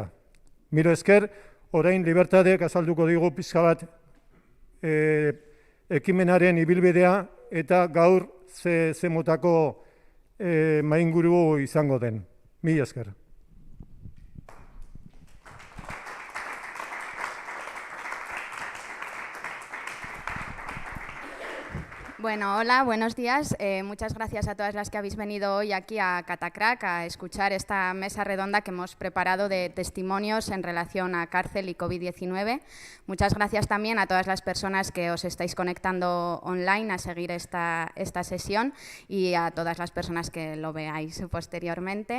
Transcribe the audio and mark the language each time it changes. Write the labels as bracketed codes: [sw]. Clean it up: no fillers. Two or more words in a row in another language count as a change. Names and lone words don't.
[eu] Milo esker, orain Libertadek azalduko digu pixka bat ekimenaren ibilbidea eta gaur ze motako mainguru izango den. Mila esker. [es] Bueno, hola, buenos días. Muchas gracias a todas las que habéis venido hoy aquí a Catacrac a escuchar esta mesa redonda que hemos preparado de testimonios en relación a cárcel y COVID-19. Muchas gracias también a todas las personas que os estáis conectando online a seguir esta sesión y a todas las personas que lo veáis posteriormente.